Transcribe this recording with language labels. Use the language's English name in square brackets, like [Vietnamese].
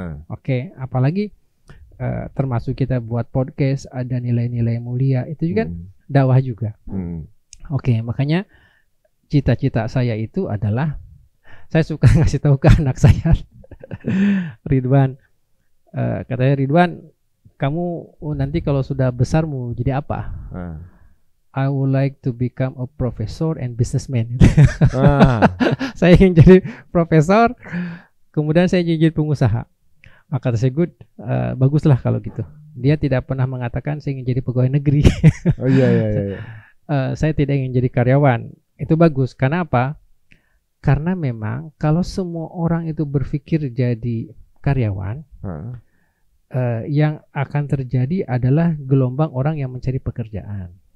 [Indonesian] Oke, apalagi termasuk kita buat podcast, ada nilai-nilai mulia, itu juga dakwah juga. Oke, makanya cita-cita saya itu adalah, saya suka ngasih tahu ke anak saya, Ridwan, katanya Ridwan, kamu nanti kalau sudah besar mau jadi apa? [English] I would like to become a professor and businessman. [Indonesian] Saya ingin jadi profesor, kemudian saya ingin jadi pengusaha. Maka saya good, baguslah kalau gitu. Dia tidak pernah mengatakan saya ingin jadi pegawai negeri. Oh iya. Saya tidak ingin jadi karyawan. Itu bagus. Karena apa? Karena memang kalau semua orang itu berpikir jadi karyawan, yang akan terjadi adalah gelombang orang yang mencari pekerjaan.